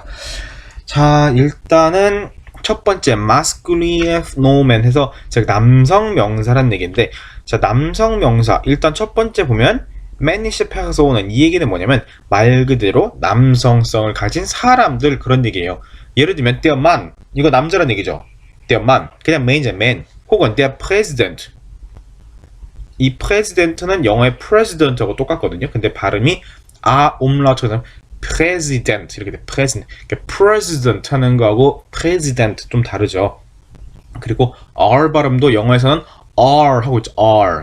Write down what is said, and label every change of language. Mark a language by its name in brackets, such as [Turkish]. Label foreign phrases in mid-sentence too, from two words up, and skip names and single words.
[Korean] 자, 일단은 첫 번째 [German] masculine nomen [Korean] 해서 제가 남성 명사란 얘기인데, 자, 남성 명사 일단 첫 번째 보면 [German] männliche Personen, [Korean] 이 얘기는 뭐냐면 말 그대로 남성성을 가진 사람들, 그런 얘기예요. 예를 들면 [German] der Mann, [Korean] 이거 남자란 얘기죠. [German] der Mann, [Korean] 그냥 man이죠, man. 혹은 [German] der Präsident, [Korean] 이 president는 영어의 president하고 똑같거든요. 근데 발음이 umlaut처럼 president 이렇게 돼. president 하는 거하고 president 좀 다르죠. 그리고 R 발음도 영어에서는 R 하고 있죠. R.